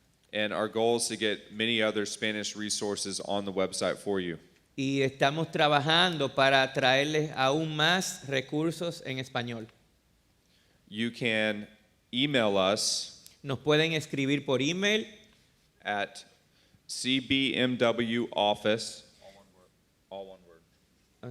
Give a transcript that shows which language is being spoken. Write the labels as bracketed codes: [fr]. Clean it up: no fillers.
[en] And our goal is to get many other Spanish resources on the website for you. [es] Y estamos trabajando para traerles aún más recursos en español. [en] You can email us [es] Nos pueden escribir por email [en] at cbmwoffice, all one word.